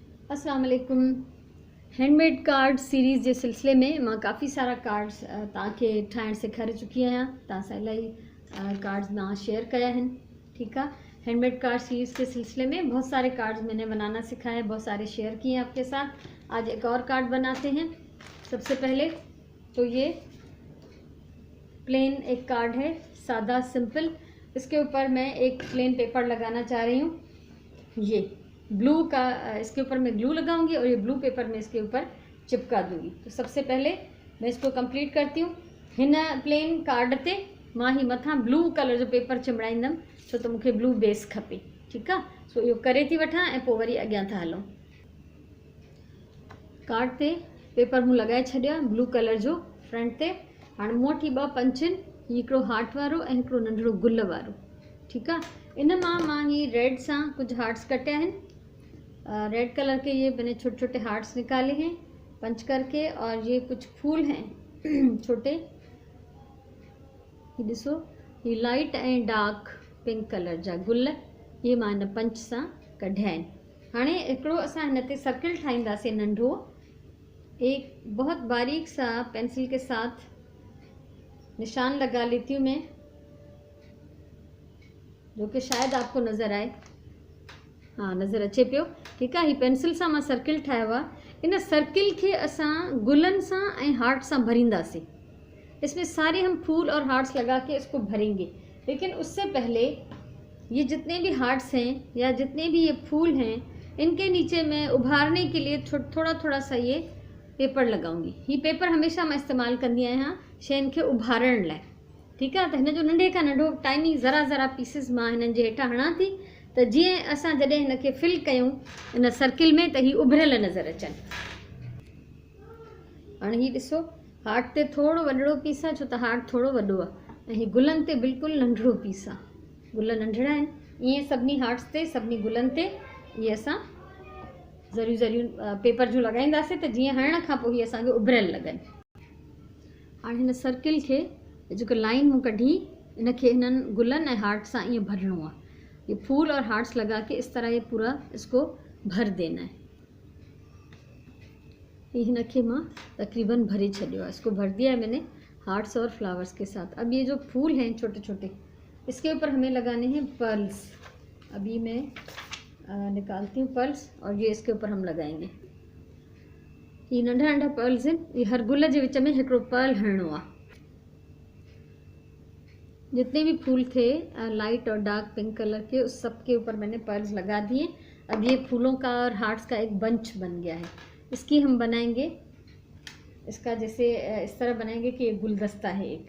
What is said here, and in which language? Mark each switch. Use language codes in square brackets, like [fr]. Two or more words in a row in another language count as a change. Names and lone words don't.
[ar] السلام عليكم. [en] handmade card series [sd] जे सिलसिले में मां काफ़ी सारा कार्ड्स तव्हांखे ठाहिण सेखारे चुकी आहियां। तव्हां सां इलाही कार्ड्स मां शेयर कया आहिनि। [hi] ठीक है, [en] handmade card series [hi] के सिलसिले में बहुत सारे कार्ड्स मैंने बनाना सिखाए, बहुत सारे शेयर किए हैं आपके साथ। आज एक और कार्ड बनाते हैं। सबसे पहले तो ये प्लेन एक कार्ड है, सादा सिंपल। इसके ऊपर मैं एक [en] plain paper [hi] लगाना चाह रही हूँ। ये ब्लू का, इसके ऊपर मैं ग्लू लगाऊंगी और ये [en] blue paper [hi] में इसके ऊपर चिपका दूंगी। तो सबसे पहले मैं इसको कंप्लीट करती हूँ। [sd] हिन [en] plain card [sd] ते मां ही मथा [en] blue colour [sd] जो पेपर चिमड़ाईंदमि, छो तो मूंखे [en] blue base [sd] खपे। [hi] ठीक है, [sd] सो इहो करे थी वठां ऐं पोइ वरी अॻियां था हलूं। कार्ड ते पेपर मूं लगाए छॾिया [en] blue colour [sd] जो फ्रंट ते। हाणे मूं वटि 2 पंच आहिनि, हिकिड़ो हार्ट वारो ऐं हिकिड़ो नंढड़ो गुल वारो। ठीकु आहे, इन मां ही रेड सां कुछ हार्ट्स कटिया हैं। [en] red colour [hi] के ये मैंने छोटे छोटे हार्ट्स निकाले हैं पंच करके, और ये कुछ फूल हैं छोटे। [sd] ये ॾिसो, ये [en] light and dark pink colour [sd] जा गुल, ये मां हिन पंच सां कढिया आहिनि। हाणे हिकिड़ो असां हिन ते सर्किल ठाहींदासीं नंढो। [hi] एक बहुत बारीक सा पेंसिल के साथ निशान लगा लेती हूँ मैं, जो कि शायद आपको नज़र आए। हाँ, [sd] नज़र अचे पियो। [hi] ठीक है, [sd] ही पेंसिल सां मां सर्किल ठाहियो आहे। इन सर्किल के असां गुलन सां ऐं हार्ट सां भरींदासीं। [hi] इसमें सारे हम फूल और हार्ट्स लगा के इसको भरेंगे। लेकिन उससे पहले ये जितने भी हार्ट्स हैं या जितने भी ये फूल हैं, इनके नीचे मैं उभारने के लिए थोड़ा थोड़ा सा ये पेपर लगाऊंगी। ये पेपर हमेशा मैं इस्तेमाल [sd] कंदी आहियां शयुनि खे उभारण लाइ। [hi] ठीक है, [sd] तो हिन जो नंढे खां नंढो टाइनी ज़रा ज़रा पीसिस मां हिननि जे हेठां हणां थी, त जीअं असां जॾहिं हिन खे फिल कयूं इन सर्किल में, त ही उभरियल नज़र अचनि। हाणे ही ॾिसो, हार्ट ते थोड़ो वॾड़ो पीस आहे, छो त हार्ट थोड़ो वॾो आहे, ऐं ही गुलनि ते बिल्कुलु नंढड़ो पीस आहे। गुल नंढड़ा आहिनि। ईअं सभिनी हार्ट्स ते, सभिनी गुलनि ते इहे असां ज़रियूं ज़रियूं पेपर जूं लॻाईंदासीं, त जीअं हणण खां पोइ हीअ असांखे उभरियल लॻनि। हाणे हिन सर्किल खे जेको लाइन मूं कढी, इनखे हिननि गुलनि ऐं हार्ट सां ईअं भरणो आहे। [hi] ये फूल और हार्ट्स लगा के इस तरह ये पूरा इसको भर देना है। [sd] ये हिनखे मां तकरीबन भरे छॾियो आहे। [hi] इसको भर दिया है मैंने हार्ट्स और फ्लावर्स के साथ। अब ये जो फूल हैं छोटे छोटे, इसके ऊपर हमें लगाने हैं पर्ल्स। अभी मैं निकालती हूँ पर्ल्स, और ये इसके ऊपर हम लगाएंगे। [sd] ये नंढा नंढा पर्ल्स हैं। ये हर गुल के विच में हिकिड़ो पर्ल हणणो आहे। [hi] जितने भी फूल थे लाइट और [en] dark pink colour [hi] के, उस सब के ऊपर मैंने पर्ल्स लगा दिए। अब ये फूलों का और हार्ट्स का एक बंच बन गया है। इसकी हम बनाएंगे, इसका जैसे इस तरह बनाएंगे कि ये गुलदस्ता है एक।